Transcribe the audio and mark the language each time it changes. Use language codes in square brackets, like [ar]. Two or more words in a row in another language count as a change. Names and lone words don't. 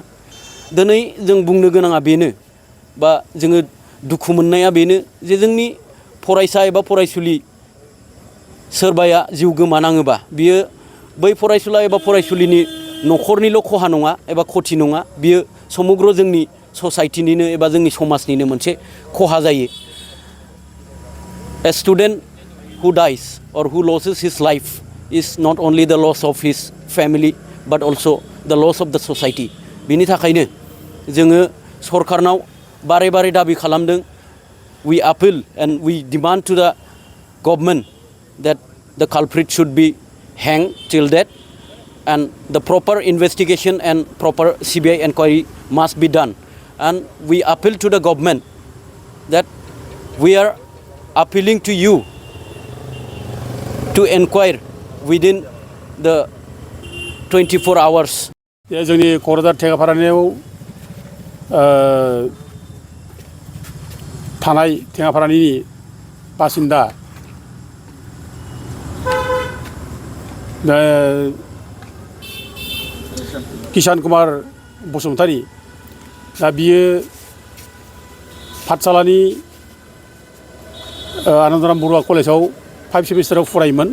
[brx] दिनै जों बुंनो गोनाङा बेनो बा जोङो दुखु मोननाया बेनो जे जोंनि फरायसा एबा फरायसुलि सोरबाया जिउ गोमानाङोबा बियो बै फरायसुला एबा फरायसुलिनि न'खरनिल' खहा नङा एबा खथि नङा, बियो समग्र जोंनि ससाइटिनिनो एबा जोंनि समाजनिनो मोनसे खहा जायो। [en] A student who dies or who loses his life is not only the loss of his family but also the loss of the society. [brx] बिनि थाखायनो जोङो सरकारनाव बारे बारे दाबि खालामदों। [en] We appeal and we demand to the government that the culprit should be hanged till death and the proper investigation and proper CBI inquiry must be done. And we appeal to the government that we are appealing to you to inquire within the 24 hours. [brx] जोंनि क'क्राझार टेङापारानियाव थानाय टेङापारानि बासिन्दा किसान कुमार बसुमतारी दा बियो पाठशालानि आनन्दराम बरुवा कलेजाव 5 सेमिस्टाराव फरायोमोन।